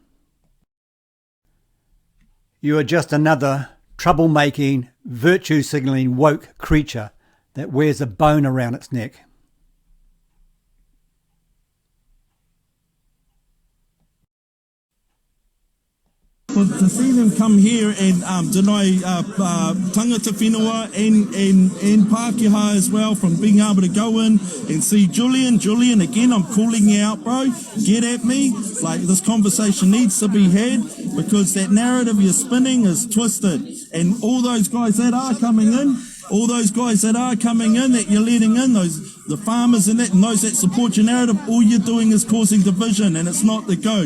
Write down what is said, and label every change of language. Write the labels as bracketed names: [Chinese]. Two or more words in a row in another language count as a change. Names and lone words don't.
[English] You are just another troublemaking, virtue-signalling woke creature that wears a bone around its neck. But to see them come here and deny [Māori] tangata whenua [English] and Pākehā as well from being able to go in and see Julian, again, I'm calling you out, bro. Get at me. Like, this conversation needs to be had because that narrative you're spinning is twisted. And all those guys that are coming in, that you're letting in, the farmers and those that support your narrative, all you're doing is causing division, and it's not the go.